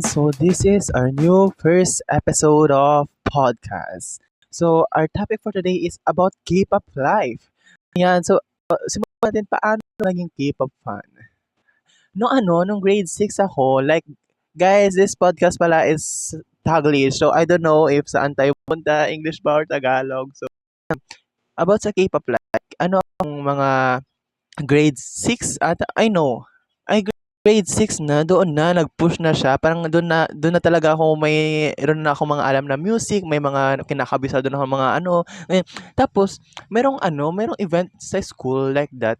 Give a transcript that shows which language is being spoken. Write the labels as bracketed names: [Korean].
[English] So this is our new first episode of podcast. So our topic for today is about K-pop life. Yan. [Filipino] So simulan natin paano naging K-pop fan. Nung grade 6 ako, [English] like guys, this podcast [Filipino] pala is Taglish. [English] So I don't know if [Filipino] saan tayo punta, [English] English ba or Tagalog. [Filipino] So about sa K-pop life, ano ang mga grade 6 ata, [English] I know. [Filipino] Ay, grade 6 na, doon na, nag-push na siya. Parang doon na talaga ako mayroon na ako mga alam na music, may mga kinakabisado na ako mga ano. Ganyan. Tapos, merong event sa school [English] like that.